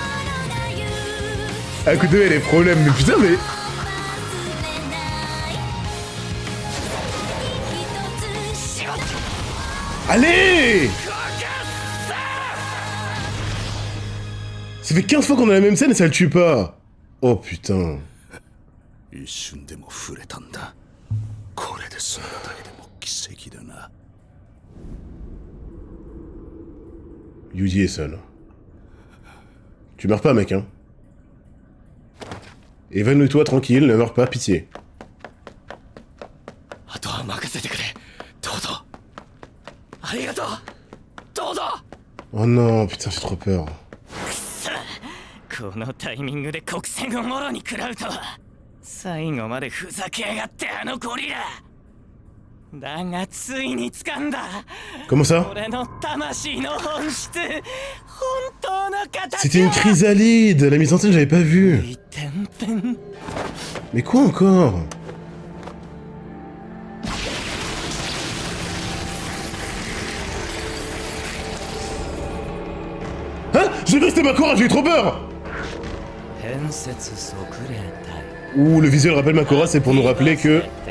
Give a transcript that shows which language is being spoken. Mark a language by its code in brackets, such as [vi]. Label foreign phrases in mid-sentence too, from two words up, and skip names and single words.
[fr] À coup de elle a des problèmes, mais putain mais... Allez! Ça fait 15 fois qu'on a la même scène et ça le tue pas. Oh putain. [ja] 一瞬でも触れたんだ。これで済んだだけでも奇跡だな。 [fr] Yuji est seul. Tu meurs pas, mec, hein. Évanouis-toi tranquille, ne meurs pas, pitié. [ja] あとは任せてくれ。どうぞ。ありがとう。どうぞ。 [fr] Oh non, putain, j'ai trop peur. [ja] このタイミングで国戦をもろに食らうとは。最後までふざけやがってあのゴリラ。だがついに掴んだ。 [fr] Comment ça? [ja] 俺の魂の本質、本当の形。 [fr] C'était une chrysalide. La mise en scène, j'avais pas vu. Mais quoi encore? Hein? J'ai cru que c'était Makora, j'ai eu trop peur! Ouh, le visuel rappelle Makora, c'est pour nous rappeler que...